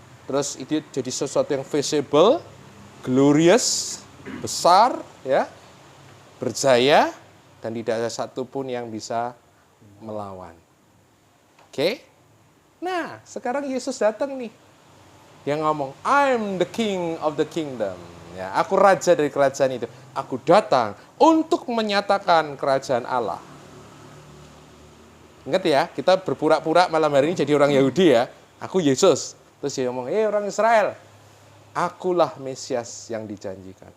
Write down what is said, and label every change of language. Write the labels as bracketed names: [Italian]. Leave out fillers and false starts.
[Indonesian] Terus itu jadi sesuatu yang visible, glorious, besar, ya, berjaya, dan tidak ada satupun yang bisa melawan. Oke? Nah, sekarang Yesus datang nih. Dia ngomong, [English] I'm the king of the kingdom. [Indonesian] Ya, aku raja dari kerajaan itu. Aku datang untuk menyatakan kerajaan Allah. Ingat ya, kita berpura-pura malam hari ini jadi orang Yahudi ya. Aku Yesus. Terus dia ngomong, orang Israel, akulah Mesias yang dijanjikan.